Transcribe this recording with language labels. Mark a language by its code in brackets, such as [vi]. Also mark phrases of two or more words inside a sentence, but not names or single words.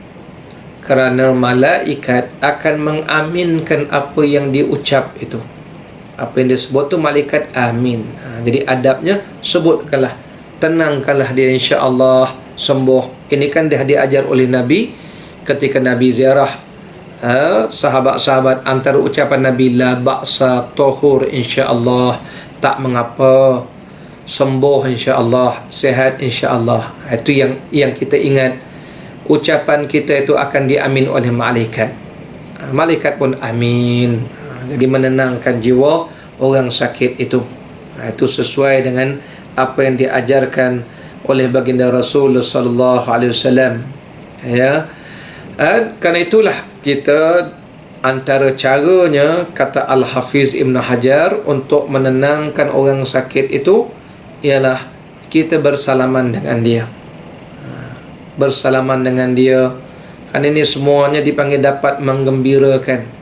[ms] Kerana malaikat akan mengaminkan apa yang diucap itu. Apa yang disebut tu malaikat amin. Jadi adabnya sebutkanlah, tenangkanlah dia, [ar] insya-Allah [ms] sembuh. Ini kan dia diajar oleh Nabi ketika Nabi ziarah sahabat-sahabat. Antara ucapan Nabi, [ar] la ba'sa tuhur, insya-Allah, [ms] tak mengapa, sembuh [ar] insya-Allah, [ms] sihat [ar] insya-Allah. [ms] Itu yang kita ingat. Ucapan kita itu akan diamin oleh malaikat. Malaikat pun amin. Jadi menenangkan jiwa orang sakit itu. Itu sesuai dengan apa yang diajarkan oleh baginda Rasul [ar] sallallahu alaihi wasallam. [ms] Ya. Kerana itulah kita, antara caranya, kata Al-Hafiz Ibn Hajar, untuk menenangkan orang sakit itu ialah kita bersalaman dengan dia. Bersalaman dengan dia, kan ini semuanya dipanggil dapat menggembirakan.